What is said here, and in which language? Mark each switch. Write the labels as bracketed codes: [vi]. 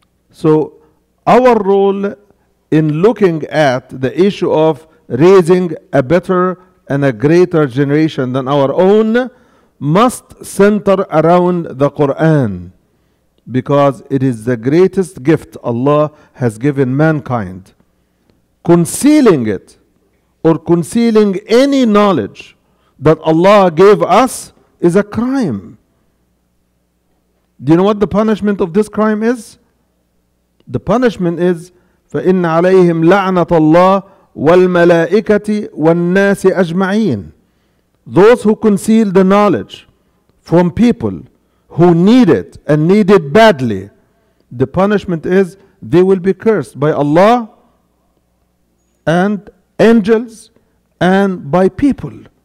[en] So our role in looking at the issue of raising a better and a greater generation than our own must center around the Quran, because it is the greatest gift Allah has given mankind. Concealing it or concealing any knowledge that Allah gave us is a crime. Do you know what the punishment of this crime is? The punishment is [ar] فَإِنَّ عَلَيْهِمْ لَعْنَةَ اللَّهِ وَالْمَلَائِكَةِ وَالنَّاسِ أَجْمَعِينَ. [en] Those who conceal the knowledge from people who need it and need it badly, the punishment is they will be cursed by Allah and angels and by people.